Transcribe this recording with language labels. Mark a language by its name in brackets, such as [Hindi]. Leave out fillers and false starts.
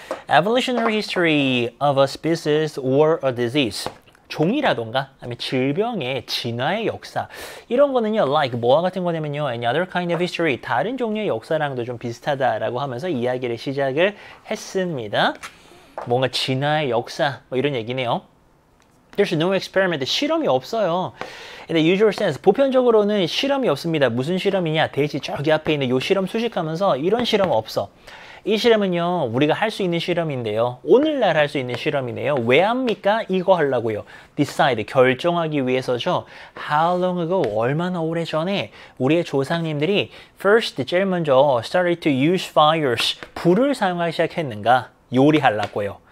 [English] Evolutionary history of a species or a disease. [Korean] 종이라던가 아니면 질병의 진화의 역사 이런 거는요 like 뭐와 같은 거냐면요 [English] any other kind of history [Korean] 다른 종류의 역사랑도 좀 비슷하다라고 하면서 이야기를 시작을 했습니다. 뭔가 진화의 역사 뭐 이런 얘기네요. [English] There's no experiment [Korean] 실험이 없어요. [English] In the usual sense [Korean] 보편적으로는 실험이 없습니다. 무슨 실험이냐 대지 저기 앞에 있는 요 실험 수식하면서 이런 실험 없어. 이 실험은요 우리가 할 수 있는 실험인데요 오늘날 할 수 있는 실험이네요. 왜 합니까? 이거 하려고요. decide 결정하기 위해서죠. [English] How long ago [Korean] 얼마나 오래전에 우리의 조상님들이 first 제일 먼저 [English] started to use fires [Korean] 불을 사용하기 시작했는가 요리하려고요.